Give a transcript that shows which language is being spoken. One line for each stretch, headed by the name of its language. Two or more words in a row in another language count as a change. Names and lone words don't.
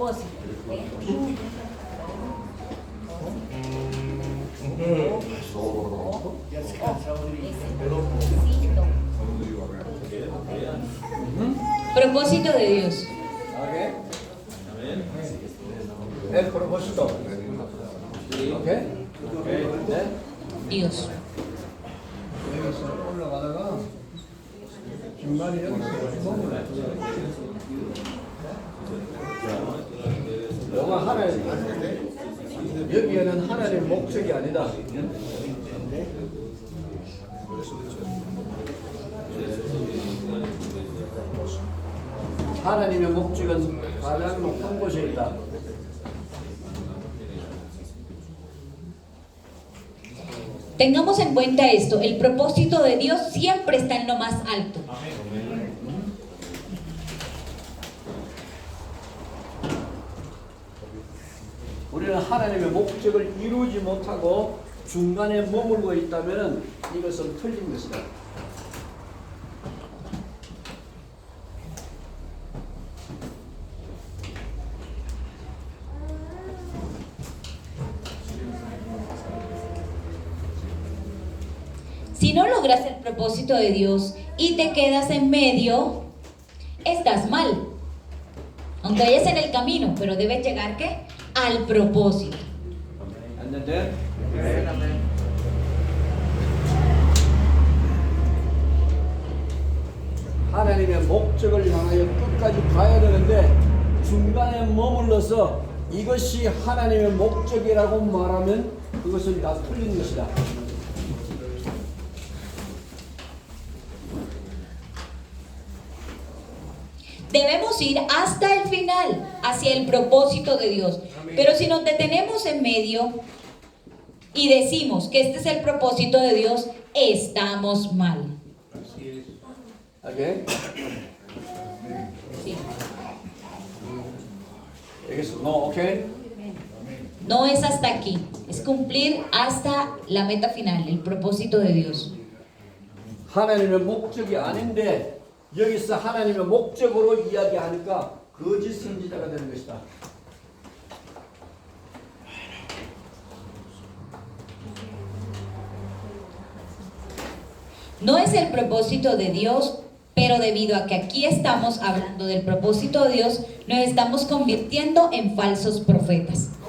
Spanish: Propósito de Dios. El propósito. ¿Ok? Dios.
Korean: 여기서 올라가다가 중간에 영화 하나님 여기에는 하나님의 목적이 아니다. 하나님의 목적은 가장 높은 곳에 있다.
Spanish: Tengamos en cuenta esto, el propósito de Dios siempre está en lo más alto.
Korean: 우리는 하나님의 목적을 이루지 못하고 중간에 머물고 있다면 이것은 틀린 것이다.
Spanish: Si no logras el propósito de Dios y te quedas en medio, estás mal. Aunque vayas en el camino, pero debes llegar ¿qué? Al propósito. ¿Entender?
Korean: 하나님의 목적을 향하여 끝까지 가야 되는데 중간에 머물러서 이것이 하나님의 목적이라고 말하면 그것은 다 틀린 것이다.
Spanish: Debemos ir hasta el final, hacia el propósito de Dios. Pero si nos detenemos en medio y decimos que este es el propósito de Dios, estamos mal.
Korean: 오케이?
Spanish: Sí.
Korean: 알겠어? 너 오케이?
Spanish: No es hasta aquí, es cumplir hasta la meta final, el propósito de Dios.
Korean: 하나님의 목적이 아닌데 여기서 하나님의 목적으로 이야기하니까 거짓 선지자가 되는 것이다.
Spanish: No es el propósito de Dios, pero debido a que aquí estamos hablando del propósito de Dios, nos estamos convirtiendo en falsos profetas.